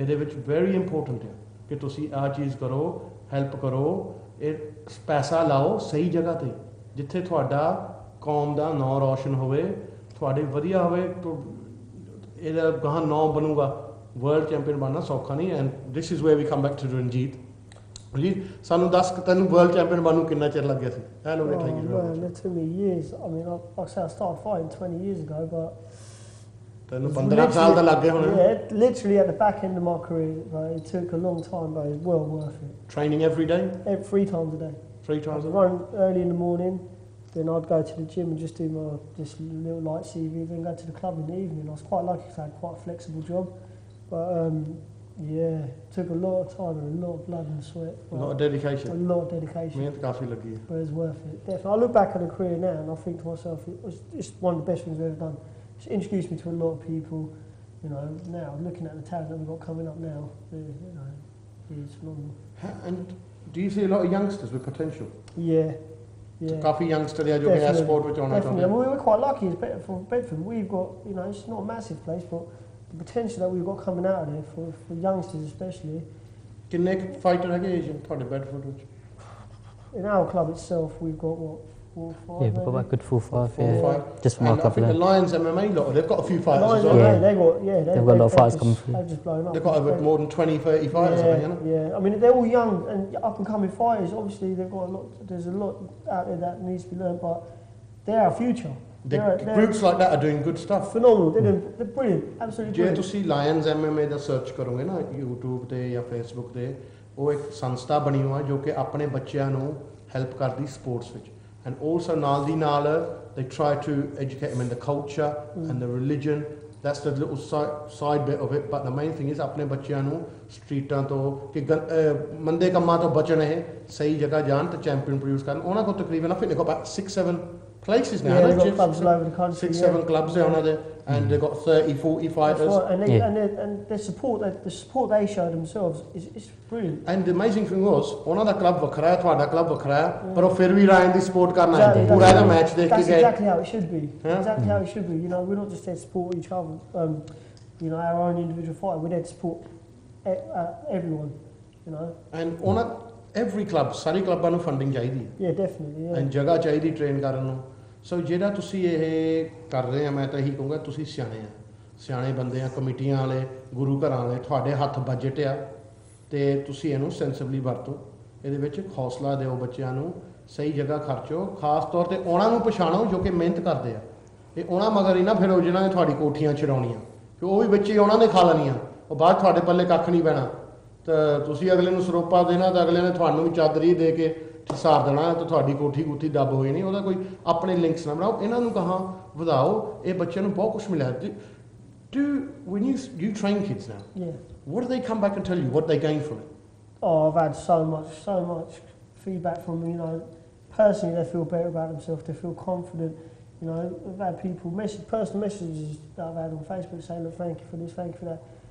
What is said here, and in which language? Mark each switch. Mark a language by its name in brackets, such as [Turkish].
[Punjabi] ਇਹਦੇ ਵਿੱਚ [English] very important [Punjabi] ਹੈ ਕਿ ਤੁਸੀਂ ਆਹ ਚੀਜ਼ ਕਰੋ, ਹੈਲਪ ਕਰੋ, ਇਹ ਪੈਸਾ ਲਾਓ ਸਹੀ ਜਗ੍ਹਾ 'ਤੇ ਜਿੱਥੇ ਤੁਹਾਡਾ ਕੌਮ ਦਾ ਨਾਂ ਰੌਸ਼ਨ ਹੋਵੇ, ਤੁਹਾਡੇ ਵਧੀਆ ਹੋਵੇ, ਇਹਦਾ ਗਾਹਾਂ ਨਾਂ ਬਣੂਗਾ। ਵਰਲਡ ਚੈਂਪੀਅਨ ਬਣਨਾ ਸੌਖਾ ਨਹੀਂ। [English] And this is where we come back to Ranjit. [Punjabi] Ranjit ਸਾਨੂੰ ਦੱਸ ਤੈਨੂੰ ਵਰਲਡ ਚੈਂਪੀਅਨ ਬਣਨ ਨੂੰ ਕਿੰਨਾ ਚਿਰ ਲੱਗਿਆ ਸੀ? [English] Hello it took me years. I mean, like I said, I started fighting 20 years ago, but [Punjabi] ਤੈਨੂੰ 15 ਸਾਲ ਦਾ ਲੱਗ ਗਏ ਹੁਣ? [English] Yeah, literally at the back end of my career. Like, it took a long time, but it's well worth it. Training every day? 3 times a day. 3 times a day? Run early in the morning, then I'd go to the gym and just do my little light CV, then go to the club in the evening. I was quite lucky because I had quite a flexible job, but yeah, it took a lot of time and a lot of blood and sweat. A lot of dedication. A lot of dedication. [Punjabi] ਮਿਹਨਤ ਕਾਫੀ ਲੱਗੀ ਹੈ. [English] But it's worth it. Definitely. I look back on the career now and I think to myself, it's one of the best things I've ever done. It's introduced me to a lot of people. You know, now looking at the talent that we've got coming up now, you know, it's phenomenal. And do you see a lot of youngsters with potential? Yeah. Yeah. [Punjabi] Coffee youngster ਹੈ ਜੋ ਕਿ ਇਸ sport ਵਿੱਚ ਆਉਣਾ ਚਾਹੁੰਦੇ [English] Definitely. We're quite lucky as Bedford. We've got, you know, it's not a massive place, but the potential that we've got coming out of there for youngsters especially. [Punjabi] ਕਿੰਨੇ fighter ਹੈਗੇ Asian ਤੁਹਾਡੇ Bedford ਵਿੱਚ? [English] In our club itself, we've got what, 4 or 5? Yeah, we've got about a good 4 or 5. 4 or 5. Just from our I couple. think the Lions MMA lot, they've got a few fighters Lions, as well. Yeah. they've got a lot of fighters coming through. They've just blown up. They've got over more than 20, 30 fighters, I think, haven't they? Yeah, I mean they're all young and up and coming fighters. Obviously, they've got a lot. There's a lot out there that needs to be learned, but they're our future. The groups like that are doing good stuff. Phenomenal. They're brilliant. Absolutely [Punjabi] ਜੇ [English] brilliant. [Punjabi] ਤੁਸੀਂ lions MMA ਦਾ search ਕਰੋਗੇ ਨਾ YouTube ਤੇ ਜਾਂ Facebook ਤੇ, ਉਹ ਇੱਕ ਸੰਸਥਾ ਬਣੀ ਹੋਈ ਹੈ ਜੋ ਕਿ ਆਪਣੇ ਬੱਚਿਆਂ ਨੂੰ ਹੈਲਪ ਕਰਦੀ ਸਪੋਰਟਸ ਵਿੱਚ। [English] And also [Punjabi] ਨਾਲ ਦੀ ਨਾਲ [English] they try to educate them in the culture and the religion That's the little side bit of it, but the main thing is [Punjabi] अपने बच्चियां ਨੂੰ ਸਟਰੀਟਾਂ ਤੋਂ ਕਿ ਮੰਦੇ ਕੰਮਾਂ ਤੋਂ ਬਚਣ ਇਹ ਸਹੀ ਜਗ੍ਹਾ ਜਾਣ ਤੇ ਚੈਂਪੀਅਨ ਪ੍ਰੋਡਿਊਸ ਕਰਨ ਉਹਨਾਂ ਕੋਲ ਤਕਰੀਬਨ [English] I think they've got about 6-7 places now. Yeah, they've got clubs all over the country. 6-7 clubs there, and they've got 30-40 fighters. Right. And the support they show themselves is brilliant. And the amazing thing was, [Punjabi] ਉਹਨਾਂ ਦਾ club ਵੱਖਰਾ ਹੈ, ਤੁਹਾਡਾ club ਵੱਖਰਾ ਹੈ, ਪਰ ਉਹ ਫਿਰ ਵੀ Ryan ਦੀ support ਕਰਨਾ ਹੈ, ਪੂਰਾ ਇਹਦਾ ਮੈਚ ਦੇਖ ਕੇ ਗਏ. [English] That's exactly how it should be. Exactly how it should be. You know, we're not just there to support each other. You know, our own individual fighter. We're there to support everyone. You know. And [Punjabi] ਉਹਨਾਂ [English] every club, [Punjabi] ਸਾਰੀ ਕਲੱਬਾਂ ਨੂੰ funding ਚਾਹੀਦੀ ਹੈ. [English] Yeah, definitely. Yeah. [Punjabi] And ਜਗ੍ਹਾ ਚਾਹੀਦੀ train ਕਰਨ ਨੂੰ. ਸੋ ਜਿਹੜਾ ਤੁਸੀਂ ਇਹ ਕਰ ਰਹੇ ਆ, ਮੈਂ ਤਾਂ ਇਹੀ ਕਹੂੰਗਾ ਤੁਸੀਂ ਸਿਆਣੇ ਬੰਦੇ ਆ, ਕਮੇਟੀਆਂ ਵਾਲੇ, ਗੁਰੂ ਘਰਾਂ ਵਾਲੇ, ਤੁਹਾਡੇ ਹੱਥ ਬਜਟ ਆ ਤੇ ਤੁਸੀਂ ਇਹਨੂੰ ਸੈਂਸਿਬਲੀ ਵਰਤੋ, ਇਹਦੇ ਵਿੱਚ ਹੌਸਲਾ ਦਿਓ ਬੱਚਿਆਂ ਨੂੰ, ਸਹੀ ਜਗ੍ਹਾ ਖਰਚੋ, ਖਾਸ ਤੌਰ ਤੇ ਉਹਨਾਂ ਨੂੰ ਪਛਾਣੋ ਜੋ ਕਿ ਮਿਹਨਤ ਕਰਦੇ ਆ, ਇਹ ਉਹਨਾਂ ਮਗਰ ਹੀ ਨਾ ਫਿਰੋ ਜਿਹਨਾਂ ਨੇ ਤੁਹਾਡੀ ਕੋਠੀਆਂ ਛਡਾਉਣੀਆਂ, ਕਿ ਉਹ ਵੀ ਬੱਚੇ ਉਹਨਾਂ ਨੇ ਖਾ ਲੈਣੀਆਂ, ਉਹ ਬਾਅਦ ਤੁਹਾਡੇ ਪੱਲੇ ਕੱਖ ਨਹੀਂ ਪੈਣਾ, ਤਾਂ ਤੁਸੀਂ ਅਗਲੇ ਨੂੰ ਸਰੋਪਾ ਦੇਣਾ ਤਾਂ ਅਗਲੇ ਨੇ ਤੁਹਾਨੂੰ ਵੀ ਚਾਦਰੀ ਦੇ ਕੇ ਸਾਰ ਦੇਣਾ ਤੇ ਤੁਹਾਡੀ ਕੋਠੀ ਕੁੱਠੀ ਦੱਬ ਹੋਈ ਨਹੀਂ, ਉਹਦਾ ਕੋਈ ਆਪਣੇ ਲਿੰਕਸ ਨਾ ਬਣਾਓ, ਇਹਨਾਂ ਨੂੰ ਕਹਾਂ ਵਧਾਓ, ਇਹ ਬੱਚਿਆਂ ਨੂੰ ਬਹੁਤ ਕੁਝ ਮਿਲਿਆ. [English] When you train kids now, what do they come back and tell you? What they gain from it? Oh, I've had so much feedback from them. You know, personally they feel better about themselves. They feel confident. You know, I've had people personal messages that I've had on Facebook saying, "Look, thank you for this, thank you for that."